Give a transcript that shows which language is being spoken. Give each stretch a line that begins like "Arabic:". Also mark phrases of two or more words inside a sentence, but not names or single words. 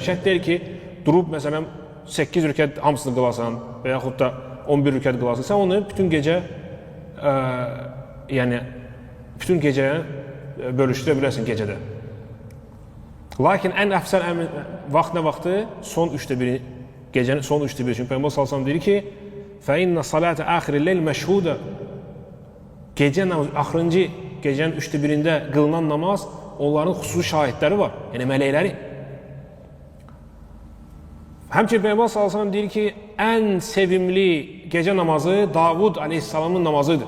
Azerbaijani: Şərt deyil ki, durub, məsələn, 8 rükət hamısını qılasan və yaxud da 11 rükət qılasan. Sən onu bütün gecə, yəni, bütün gecəyə bölüşdürə bilərsin gecədə. Lakin ən əfsəl vaxt nə vaxtı? Son 3də1, gecənin son 3də1. Çünki Peyğəmbər
Arabic: صلى الله عليه وسلم
Azerbaijani: deyir ki,
Arabic: فَإِنَّ صَلَاةَ آخِرِ اللَّيْلِ مَشْهُودَ.
Azerbaijani: Gecə namazı, axırıncı gecənin 3də1-də qılınan namaz, onların xüsusi şahidləri var, yəni mələkləri. Həmçinin Peyğəmbər
Arabic: صلى الله عليه وسلم
Azerbaijani: deyir ki, ən sevimli gecə namazı Davud əleyhissalamın namazıdır.